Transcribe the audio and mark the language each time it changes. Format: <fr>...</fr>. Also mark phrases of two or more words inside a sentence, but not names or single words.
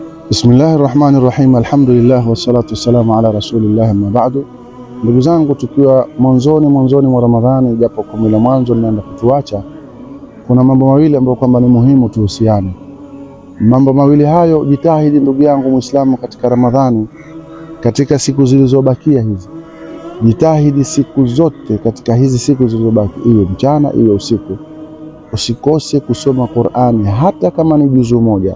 <ar>بسم الله الرحمن الرحيم. الحمد لله والصلاة والسلام على رسول الله، أما بعد.</ar> <sw>Ndugu zangu, tukiwa mwanzoni mwa Ramadhani, japo kumi la mwanzo linaenda kutuacha, kuna mambo mawili ambayo kwamba ni muhimu tuhusiane. Mambo mawili hayo, jitahidi ndugu yangu Muislamu katika Ramadhani, katika siku zilizobakia hizi, jitahidi siku zote katika hizi siku zilizobaki, iwe mchana iwe usiku, usikose kusoma Qur'ani hata kama ni juzu moja.</sw>